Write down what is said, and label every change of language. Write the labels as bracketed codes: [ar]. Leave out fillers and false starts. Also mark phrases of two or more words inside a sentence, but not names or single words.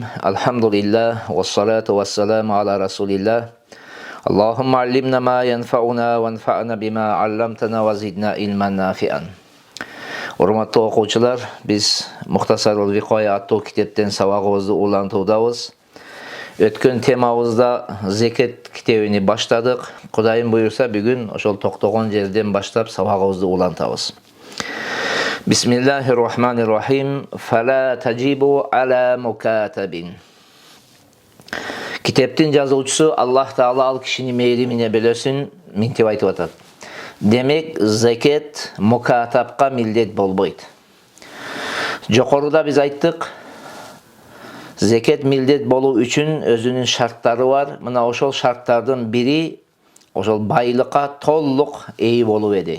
[ar] الحمد لله والصلاة والسلام على رسول الله. اللهم علمنا ما ينفعنا وانفعنا بما علمتنا وزدنا علما نافعا. [ky] Урматтуу окуучулар, биз Мухтасарул Викоя аттуу китептен сабагыбызды улантуудабыз. Өткөн темабызда зекет китебini баштадык. Кудайым буйрса, бүгүн ошол токтогон жерден баштап sabagыбызды улантабыз. [ar] بسم الله الرحمن الرحيم. فلا تجب على مكاتب. [ky] Kiteptin жазуучусу [ar] الله تعالى [ky] ал кишини мейримине бөлөсүн минтип айтып атат. Демек, зекет мукатапка милдет болбойт. Жокоруда биз айттык, зекет милдет болуу үчүн өзүнүн шарттары бар. Мына ошол шарттардын бири ошол байлыкка толук ээ болуу эди.